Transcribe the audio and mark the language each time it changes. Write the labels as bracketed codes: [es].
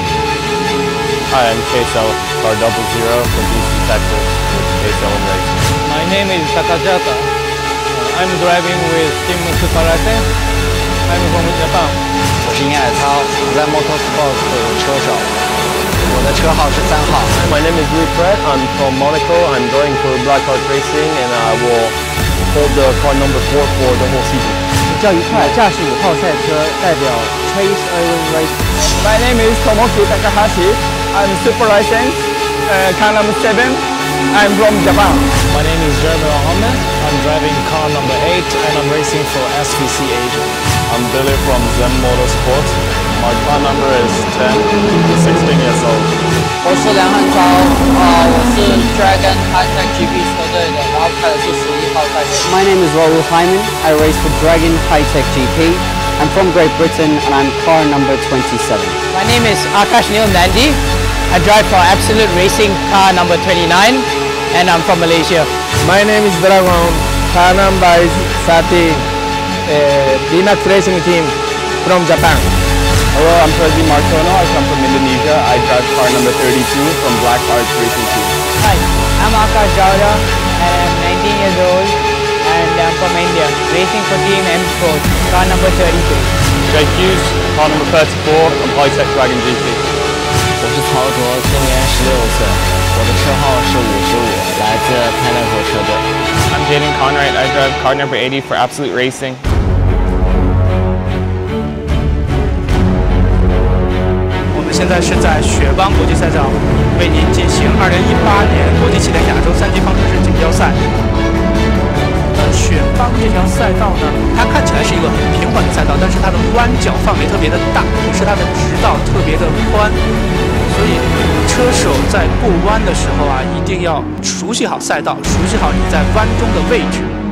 [en] Hi, I'm Queso, car 00 from Houston, Texas, with Queso and Racing. My name is Takajata. I'm driving with Team Super Racing. I'm from Japan. [zh] 我是殷海涛，我在 Motorsport 的车手，我的车号是3号。 [en] My name is Louis Brett. I'm from Monaco. I'm driving for Black Art Racing, and I will hold the car number 4 for the whole season. [zh] 我叫于快，驾驶5号赛车，代表 Chase Irwin Racing. [en] My name is Tomoki Takahashi. I'm Super Racing, car number 7. I'm from Japan. My name is Jeremy Mohammed. I'm driving car number 8 and I'm racing for SVC Asia. I'm Billy from Zen Motorsport. My car number is 10, 16 years old. [zh] 我是梁汉超，我是 Dragon High-Tech GP 车队的，然后开的是11号赛车。 [en] My name is Rahul Hyman. I race for Dragon High-Tech GP. I'm from Great Britain and I'm car number 27. My name is Akash Neil Nandi. I drive for Absolute Racing car number 29 and I'm from Malaysia. My name is Dragon. Car number is 13. Linux Racing Team from Japan. Hello, I'm Percy Martono. I come from Indonesia. I drive car number 32 from Black Art Racing Team. Hi, I'm Akash Jawda and I'm 19 years old and I'm from India, racing for Team M Sports, car number 32. Jake Hughes, car number 34 from High-Tech Dragon GP. [zh] 我是曹卓，今年16岁，我的车号是55，来自 Pinnacle 车队。 [en] I'm Jaden Conrad. I drive car number 80 for Absolute Racing. [zh] 我们现在是在雪邦国际赛场为您进行2018年国际汽联亚洲3级方程式锦标赛。雪邦这条赛道呢，它看起来是一个很平缓的赛道，但是它的弯角范围特别的大，同时它的直道特别的宽，所以车手在过弯的时候啊，一定要熟悉好赛道，熟悉好你在弯中的位置。